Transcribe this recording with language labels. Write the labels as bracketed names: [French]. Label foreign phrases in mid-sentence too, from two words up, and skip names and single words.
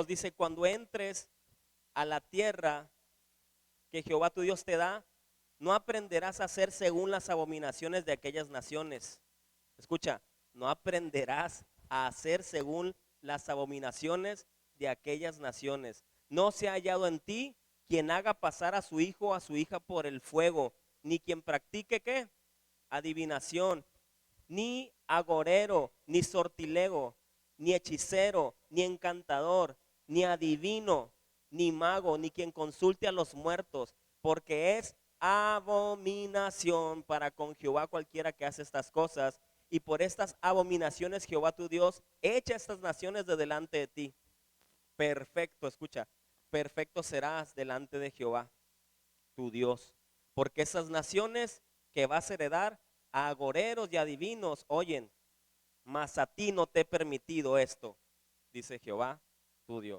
[Spanish] Dice, cuando entres a la tierra que Jehová tu Dios te da, no aprenderás a hacer según las abominaciones de aquellas naciones. Escucha, no aprenderás a hacer según las abominaciones de aquellas naciones. No se ha hallado en ti quien haga pasar a su hijo o a su hija por el fuego, ni quien practique ¿qué? Adivinación, ni agorero, ni sortilego, ni hechicero, ni encantador, ni adivino, ni mago, ni quien consulte a los muertos, porque es abominación para con Jehová cualquiera que hace estas cosas. Y por estas abominaciones Jehová tu Dios echa estas naciones de delante de ti. Perfecto, escucha, perfecto serás delante de Jehová tu Dios, porque esas naciones que vas a heredar a agoreros y adivinos oyen, mas a ti no te he permitido esto, dice Jehová tu Dios.